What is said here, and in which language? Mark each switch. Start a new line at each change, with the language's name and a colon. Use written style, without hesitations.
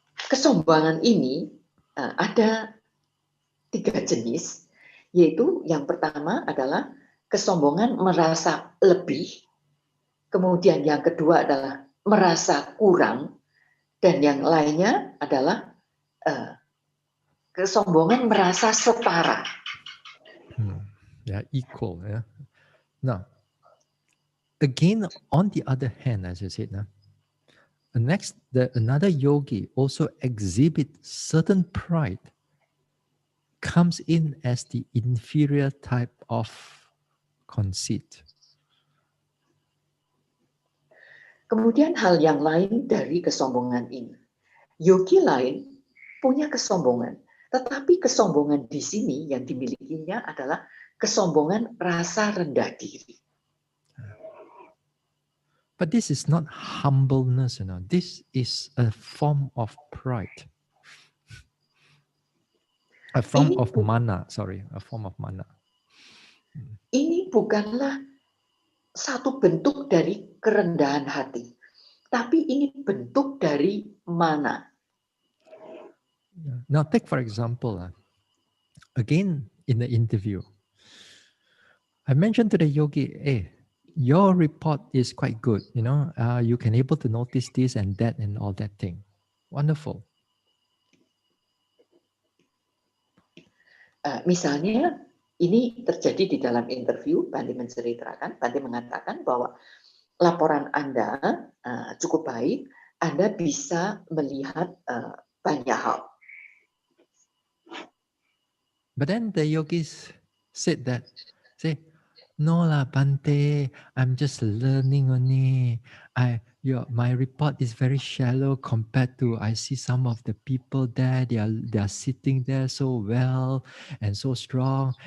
Indonesian: Kesombongan ini ada 3 jenis, yaitu yang pertama adalah kesombongan merasa lebih, kemudian yang kedua adalah merasa kurang, dan yang lainnya adalah kesombongan merasa setara.
English: Equal. Yeah. Now, again, on the other hand, as I said, another yogi also exhibits certain pride, comes in as the inferior type of conceit.
Indonesian: Kemudian hal yang lain dari kesombongan ini. Yogi lain punya kesombongan, tetapi kesombongan di sini yang dimilikinya adalah kesombongan rasa rendah diri.
English: But this is not humbleness, This is a form of pride. A form of mana. A form of mana.
Indonesian: Ini ini bukanlah satu bentuk dari kerendahan hati, tapi ini bentuk dari mana.
English: Now take for example, again in the interview, I mentioned to the yogi, hey, your report is quite good, you can able to notice this and that and all that thing. Wonderful.
Indonesian: Misalnya ini terjadi di dalam interview, Bante menceritakan, Bante mengatakan bahwa laporan Anda cukup baik, Anda bisa melihat banyak hal.
English: But then the yogis said that, say, no lah, Bante, I'm just learning only. My report is very shallow compared to I see some of the people there. They are sitting there so well and so strong.